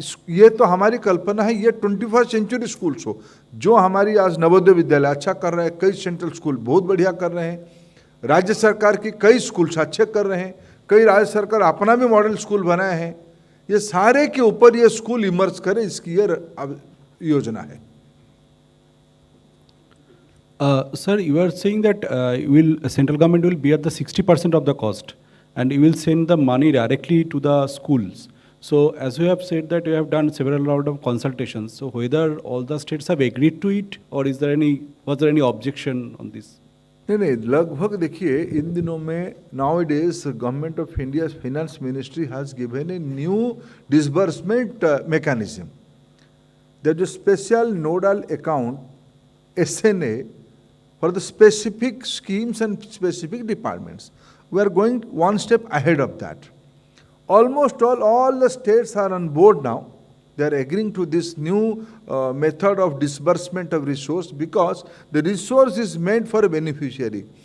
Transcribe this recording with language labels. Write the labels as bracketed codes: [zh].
[hi] ये तो हमारी कल्पना है, ये 21st सेंचुरी स्कूल्स हो। जो हमारी आज नवोदय विद्यालय अच्छा कर रहे हैं, कई सेंट्रल स्कूल बहुत बढ़िया कर रहे हैं, राज्य सरकार की कई स्कूल्स अच्छे कर रहे हैं, कई राज्य सरकार अपना भी मॉडल स्कूल बनाए हैं। ये सारे के ऊपर ये स्कूल इमर्ज करे, इसकी ये योजना है। [en] Sir, you are saying that central government will bear the 60% of the cost, and you will send the money directly to the schools. So, as you have said that you have done several round of consultations. So, whether all the states have agreed to it, or was there any objection on this? [hi] नहीं, लगभग देखिए, इन दिनों में [en] nowadays government of India finance ministry has given a new disbursement mechanism. There is a special nodal account, SNA, for the specific schemes and specific departments. We are going one step ahead of that. Almost all the states are on board now. They are agreeing to this new method of disbursement of resource, because the resource is meant for a beneficiary.